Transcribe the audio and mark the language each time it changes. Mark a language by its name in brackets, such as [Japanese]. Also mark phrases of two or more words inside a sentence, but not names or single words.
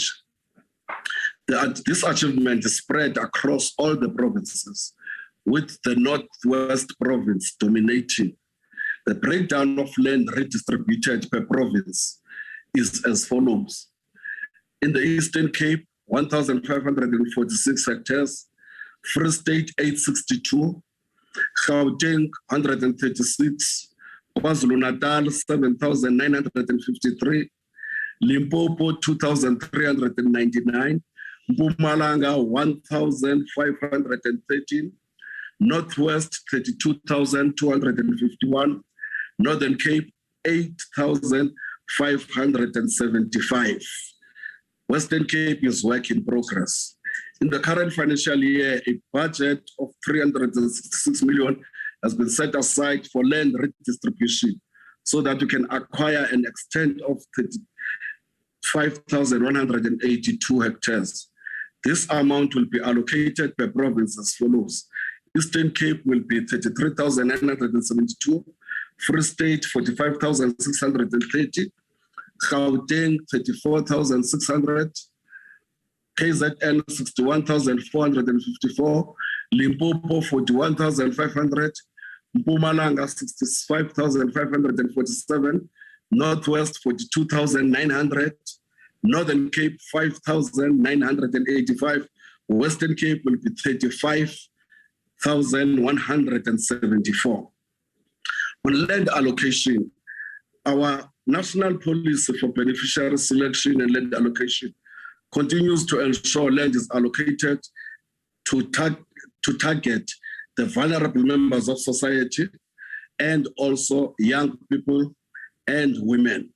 [English] This achievement is spread across all the provinces, with the Northwest province dominating. The breakdown of land redistributed per province is as follows. In the Eastern Cape, 1,546 hectares, Free State 862, Gauteng 136, KwaZulu-Natal 7,953, Limpopo 2,399, Mpumalanga 1,513, Northwest 32,251, Northern Cape 8,575. Western Cape is work in progress. In the current financial year, a budget of 366 million has been set aside for land redistribution so that we can acquire an extent of 35,182 hectares. This amount will be allocated per province as follows. Eastern Cape will be 33,972, Free State 45,630, Gauteng 34,600, KZN 61,454, Limpopo 41,500, Mpumalanga 65,547, Northwest 42,900, Northern Cape 5,985, Western Cape will be 35,174. On land allocation, our national policy for beneficiary selection and land allocation continues to ensure land is allocated to target the vulnerable members of society and also young people and women.